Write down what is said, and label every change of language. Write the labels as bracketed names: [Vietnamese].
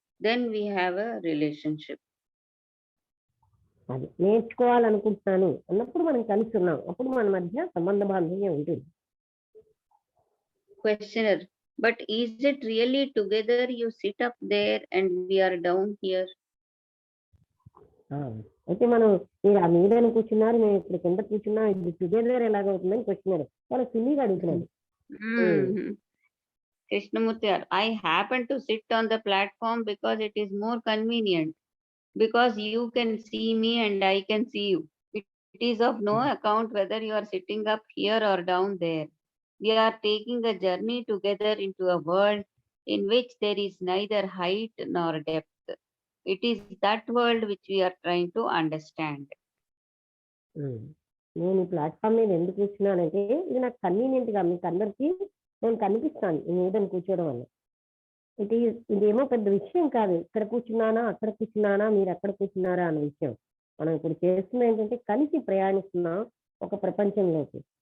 [English] Then we have a relationship. [Telugu] అది నేర్చుకోవాలనుకుంటున్నాను అన్నప్పుడు మనం కలిసి ఉన్నాం, అప్పుడు మన మధ్య సంబంధ బాంధవ్యం ఉంటుంది. [English] Questioner. But is it really together? You sit up there and we are down here. [Telugu] అయితే మనం మీరు ఆ మీద కూర్చున్నారు, మేము ఇప్పుడు కింద కూర్చున్నాం, ఇది టుగెదర్ ఎలాగవుతుందని క్వశ్చనర్ చాలా సిల్లీగా అడుగుతున్నాడు. [English] Krishnamurti, I happen to sit on the platform because it is more convenient. Because you can see me and I can see you. It is of no account whether you are sitting up here or down there. We are taking a journey together into a world in which there is neither height nor depth. It is that world which we are trying to understand. [Telugu] నేను ఈ platform మీద ఎందుకు కూర్చున్నానంటే ఇది నాకు convenient గా మీకు అందరికీ నేను కనిపిస్తాను ఈ మీద కూర్చోవడం వల్ల. ఇదేమో పెద్ద విషయం కాదు, ఇక్కడ కూర్చున్నానా అక్కడ కూర్చున్నానా మీరు అక్కడ కూర్చున్నారా అన్న విషయం. మనం ఇప్పుడు చేస్తున్నా ఏంటంటే కలిసి ప్రయాణిస్తున్నాం ఒక ప్రపంచంలోకి.